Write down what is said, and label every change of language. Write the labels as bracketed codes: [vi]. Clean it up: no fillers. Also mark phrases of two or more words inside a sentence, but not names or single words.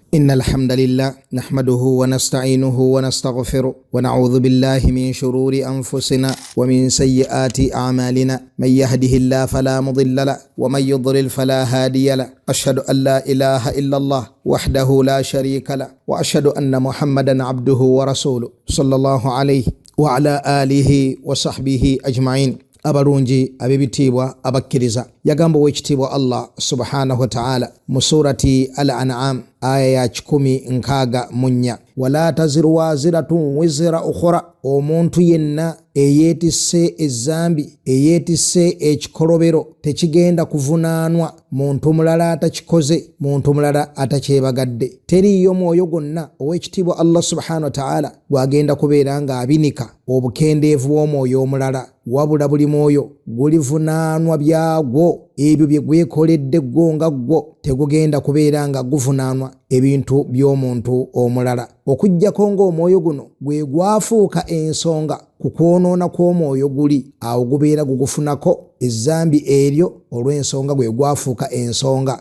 [ar] إن الحمد لله نحمده ونستعينه ونستغفره ونعوذ بالله من شرور أنفسنا ومن سيئات أعمالنا من يهده الله فلا مضل له ومن يضلل فلا هادي له أشهد أن لا إله إلا الله وحده لا شريك له وأشهد أن محمدا عبده ورسوله صلى الله عليه وعلى آله وصحبه أجمعين. [lg] abalungi abebitiibwa abakkiriza yagamba w'ekitiibwa Allah [ar] سبحانه وتعالى [lg] mu surati al-an'am aya ya 14 [ar] ولا تزر وازرة وزر أخرى, [lg] omuntu yenna eyeetisse ezzambi eyeetisse ekikolobero tekigenda kuvunaanwa muntu mulala atakikoze, muntu mulala atakyebagadde. Teriyo mwoyo gwonna ow'ekitiibwa Allah [ar] سبحانه وتعالى [lg] gwagenda kubeera nga abinika obukendeevu bw'omwoyo omulala, wabula buli mwoyo gulivunaanwa byagwo ebyo bye gwekoledde gwo nga gwo, tegugenda kubeera nga guvunaanwa ebintu by'omuntu omulala, okujjako ng'omwoyo guno gwe gwafuuka ensonga ku kwonoona kw'omwoyo guli, awo gubeera gugufunako ezzambi eryo olw'ensonga gwe gwafuuka ensonga.